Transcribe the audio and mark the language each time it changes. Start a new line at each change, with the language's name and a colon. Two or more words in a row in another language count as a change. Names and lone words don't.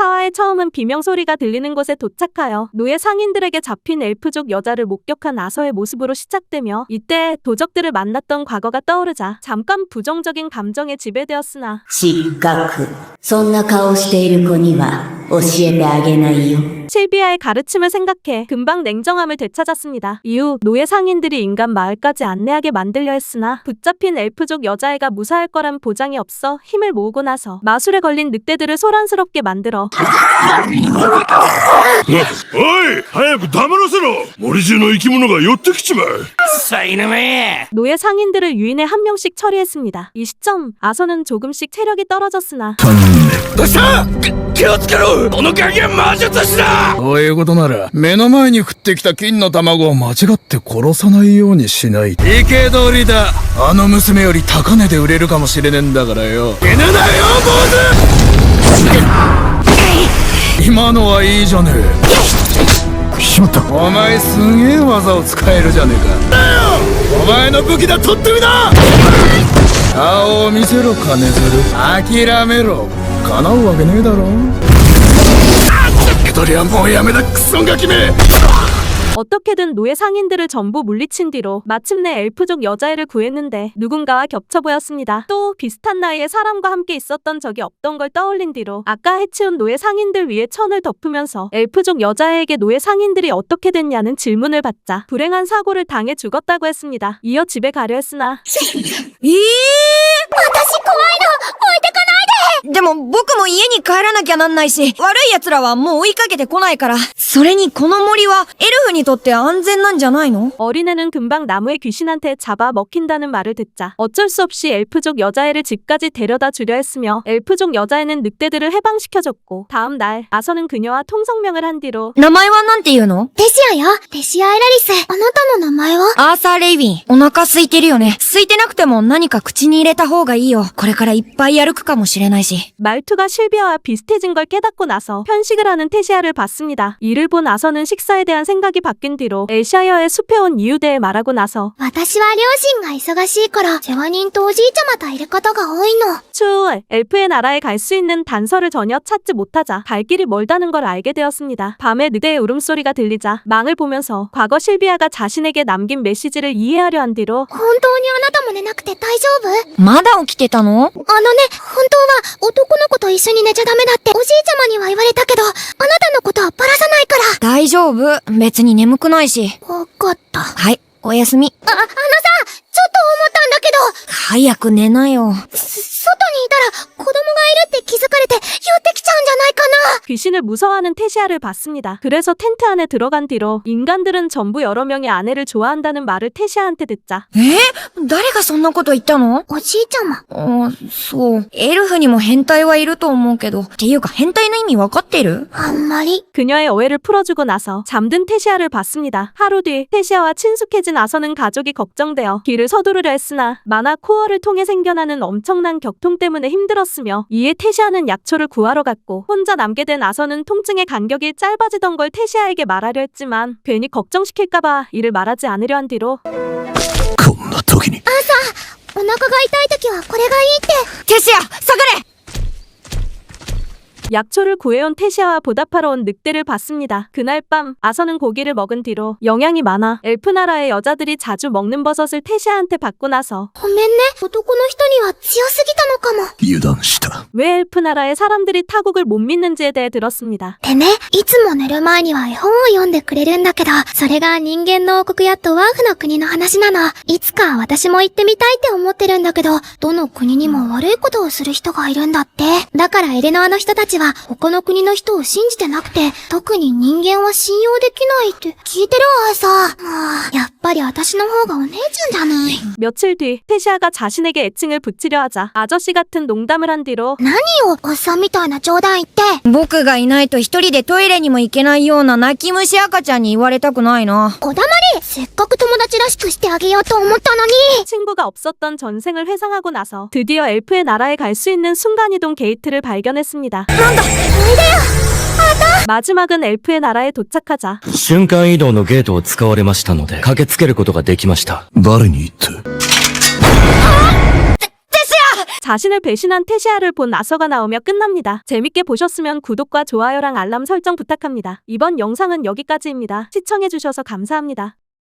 Korean: 처음은 비명소리가 들리는 곳에 도착하여 노예 상인들에게 잡힌 엘프족 여자를 목격한 아서의 모습으로 시작되며 이때 도적들을 만났던 과거가 떠오르자 잠깐 부정적인 감정에 지배되었으나
Japanese: 失格。そんな顔している子には教えてあげないよ。
Korean: 실비아의 가르침을 생각해 금방 냉정함을 되찾았습니다. 이후 노예 상인들이 인간 마을까지 안내하게 만들려 했으나 붙잡힌 엘프족 여자애가 무사할 거란 보장이 없어 힘을 모으고 나서 마술에 걸린 늑대들을 소란스럽게 만들어
Japanese: おい早く黙らせろ森中の生き物が寄ってきちまうさ犬め
Korean: 노예 상인들을 유인해 한 명씩 처리했습니다. 이 시점 아서는 조금씩 체력이 떨어졌으나
Japanese: どうした気をつけろこの影は魔術師だそういうことなら、目の前に降ってきた金の卵を間違って殺さないようにしない。生け捕りだ。あの娘より高値で売れるかもしれねえんだからよ。死ぬなよ、坊主今のはいいじゃねえ。しまった。お前すげえ技を使えるじゃねえか。だよお前の武器だ、取ってみな顔を見せろ、金づる。諦めろ。叶うわけねえだろ。受け取りはもうやめだ、クソガキめ
Korean: 어떻게든 노예 상인들을 전부 물리친 뒤로 마침내 엘프족 여자애를 구했는데 누군가와 겹쳐 보였습니다. 또 비슷한 나이에 사람과 함께 있었던 적이 없던 걸 떠올린 뒤로 아까 해치운 노예 상인들 위에 천을 덮으면서 엘프족 여자애에게 노예 상인들이 어떻게 됐냐는 질문을 받자 불행한 사고를 당해 죽었다고 했습니다. 이어 집에 가려 했으나
Japanese: 私怖いの置いてかないででも僕も家に帰らなきゃなんないし、悪い奴らはもう追いかけてこないから。それにこの森はエルフにとって安全なんじゃないの
Korean: 어린애는 금방 나무의 귀신한테 잡아 먹힌다는 말을 듣자 어쩔 수 없이 엘프족 여자애를 집까지 데려다 주려 했으며 엘프족 여자애는 늑대들을 해방시켜줬고 다음 날 아서는 그녀와 통성명을 한 뒤로
Japanese: 名前はなんて言うのテシアよ。テシア・エラリス。あなたの名前はアーサー・レイビン。お腹空いてるよね。空いてなくても何か口に入れた方がいいよ。これからいっぱい歩くかもしれないし。
Korean: 말투가 실비아와 비슷해진 걸 깨닫고 나서 편식을 하는 테시아를 봤습니다. 이를 본 아서는 식사에 대한 생각이 바뀐 뒤로 엘샤이어의 숲에 온 이유에 대해 말하고 나서
Japanese: 私は両親が忙しいから世話人とおじいちゃまといることが多いの。
Korean: 추후 엘프의 나라에 갈 수 있는 단서를 전혀 찾지 못하자 갈 길이 멀다는 걸 알게 되었습니다. 밤에 늑대의 울음소리가 들리자 망을 보면서 과거 실비아가 자신에게 남긴 메시지를 이해하려 한 뒤로
Japanese: 本当にあなたも寝なくて大丈夫？まだ起きてたの？本当は男の子と一緒に寝ちゃダメだっておじいちゃまには言われたけど、あなたのことはバラさないから。大丈夫。別に眠くないし。わかった。はい、おやすみ。ちょっと思ったんだけど、早く寝なよ。外にいたら子供がいるって気づかれて寄ってきちゃうんじゃないかな。
Korean: 귀신을 무서워하는 테시아를 봤습니다. 그래서 텐트 안에 들어간 뒤로 인간들은 전부 여러 명의 아내를 좋아한다는 말을 테시아한테 듣자
Japanese: 誰がそんなこと言ったの？おじいちゃま。そう。エルフにも変態はいると思うけど。っていうか変態の意味わかってる？あんまり。
Korean: 그녀의 오해를 풀어주고 나서 잠든 테시아를 봤습니다. 하루 뒤 테시아와 친숙해진 아서는 가족이 걱정되어 길을 서두르려 했으나 만화 코어를 통해 생겨나는 엄청난 격통 때문에 힘들었으며 이에 테시아는 약초를 구하러 갔고 혼자 남게 된 아서는 통증의 간격이 짧아지던 걸 테시아에게 말하려 했지만 괜히 걱정시킬까봐 이를 말하지 않으려 한 뒤로
Japanese: こんな時にお腹が痛いときはこれがいいって。テシア、下がれ！
Korean: 약초를 구해온 테시아와 보답하러 온 늑대를 봤습니다. 그날 밤 아서는 고기를 먹은 뒤로 영양이 많아 엘프 나라의 여자들이 자주 먹는 버섯을 테시아한테 받고 나서
Japanese: ごめんね。男の人には強すぎたのかも。油断した
Korean: 왜 엘프 나라의 사람들이 타국을 못 믿는지에 대해 들었습니다.
Japanese: でね、いつも寝る前には絵本を読んでくれるんだけど、それが人間の王国やドワーフの国の話なの。いつか私も行ってみたいって思ってるんだけど、どの国にも悪いことをする人がいるんだって。だからエレノアの人たちは他の国の人を信じてなくて、特に人間は信用できないって聞いてるわさ。やっぱり私の方がお姉ちゃんじゃない。
Korean: 며칠 뒤 테시아가 자신에게 애칭을 붙이려 하자 아저씨 같은 농담을 한 뒤로
Japanese: 何をおっさんみたいな冗談言って。僕がいないと一人でトイレにも行けないような泣き虫赤ちゃんに言われたくないな。おだまり。せっかく友達らしくしてあげようと思ったのに。
Korean: 친구가 없었던 전생을 회상하고 나서 드디어 엘프의 나라에 갈 수 있는 순간이동 게이트를 발견했습니다. 마지막은 엘프의 나라에 도착하자
Japanese: 瞬間移動のゲートを使われましたので駆けつけることができました誰に言った
Korean: 자신을 배신한 테시아를 본 아서가 나오며 끝납니다. 재밌게 보셨으면 구독과 좋아요랑 알람 설정 부탁합니다. 이번 영상은 여기까지입니다. 시청해주셔서 감사합니다.